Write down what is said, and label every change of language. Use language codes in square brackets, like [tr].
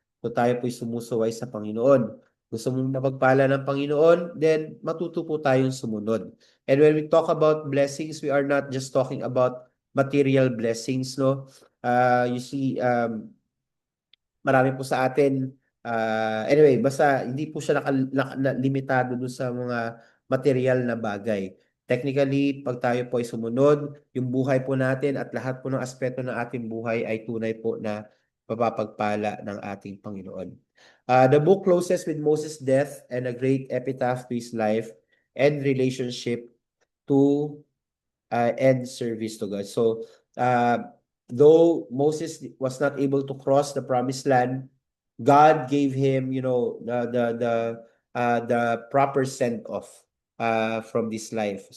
[tl] Kung tayo po'y sumusuway sa Panginoon. Gusto mong napagpala ng Panginoon, then matuto po tayong sumunod. [en] And when we talk about blessings, we are not just talking about material blessings, no? You see, [tl] marami po sa atin, anyway, basta hindi po siya limitado dun sa mga material na bagay. Technically, pag tayo po ay sumunod, yung buhay po natin at lahat po ng aspeto ng ating buhay ay tunay po na mapapagpala ng ating Panginoon. [en] The book closes with Moses' death and a great epitaph to his life and relationship to and service to God. So, though Moses was not able to cross the promised land, God gave him, the proper send off from this life.